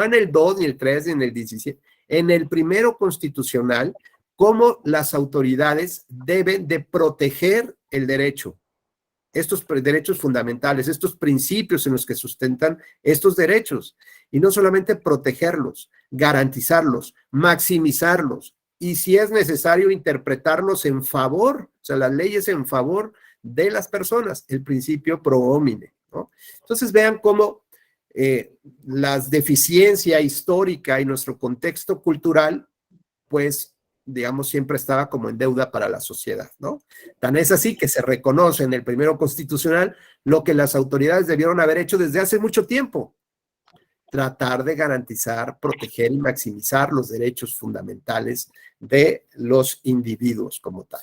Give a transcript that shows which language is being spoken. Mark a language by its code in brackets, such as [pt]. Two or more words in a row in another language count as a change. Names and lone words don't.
[es] en el 2, ni el 3, ni en el 17, en el 1 constitucional, cómo las autoridades deben de proteger el derecho, estos derechos fundamentales, estos principios en los que sustentan estos derechos, y no solamente protegerlos, garantizarlos, maximizarlos, y si es necesario interpretarlos en favor, o sea, las leyes en favor de las personas, el principio [la] pro homine, [es] ¿no? Entonces vean cómo las deficiencia histórica y nuestro contexto cultural, pues, digamos, siempre estaba como en deuda para la sociedad, ¿no? Tan es así que se reconoce en el 1 constitucional lo que las autoridades debieron haber hecho desde hace mucho tiempo: tratar de garantizar, proteger y maximizar los derechos fundamentales de los individuos como tal.